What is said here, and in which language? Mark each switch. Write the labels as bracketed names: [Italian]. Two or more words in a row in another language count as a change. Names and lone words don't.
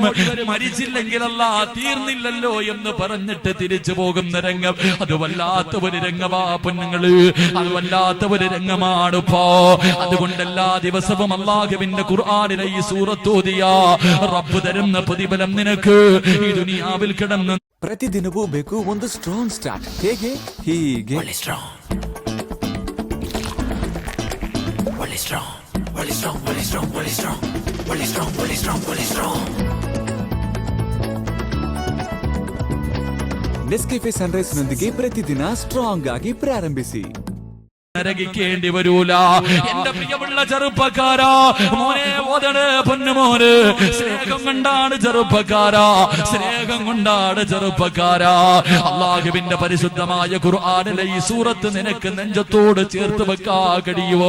[Malayalam] മരിച്ചില്ലെങ്കിൽ അല്ലാ തീർന്നില്ലല്ലോ എന്ന് പറഞ്ഞിട്ട് തിരിച്ചു പോകുന്ന രംഗം, അത് വല്ലാത്ത ഒരു രംഗമാ പൊന്നുങ്ങള്, അത് വല്ലാത്ത ഒരു രംഗമാണ് പോ. അതുകൊണ്ട് എല്ലാ ദിവസവും അല്ലാഹുവിന്റെ ഖുർആനിലെ ഈ സൂറത്ത് ഓതിയാ റബ്ബ് തരുന്ന പ്രതിഫലം നിനക്ക് ഈ ദുനിയാവിൽ കിടന്ന് [Kannada] ಪ್ರತಿದಿನವೂ ಬೇಕು ಒಂದು [English] strong start. [Kannada] ಹೇಗೆ? ಹೀಗೆ ನೆಸ್ಕೆಫೆ ಸನ್ರೈಸ್ ನೊಂದಿಗೆ ಪ್ರತಿದಿನ ಸ್ಟ್ರಾಂಗ್ ಆಗಿ ಪ್ರಾರಂಭಿಸಿ. [Malayalam] നരകിക്കേണ്ടി വരൂല. എന്റെ പ്രിയമുള്ള ചെറുപ്പക്കാരാ, മോനെ ഓതണേ പൊന്നുമോന്. സ്നേഹം കൊണ്ടാണ് ചെറുപ്പക്കാരാ, സ്നേഹം കൊണ്ടാണ് ചെറുപ്പക്കാരാ. അല്ലാഹുവിന്റെ പരിശുദ്ധമായ ഖുർആനിലെ ഈ സൂറത്ത് നിനക്ക് നെഞ്ചത്തോട് ചേർത്ത് വെക്കാ കഴിയുവോ?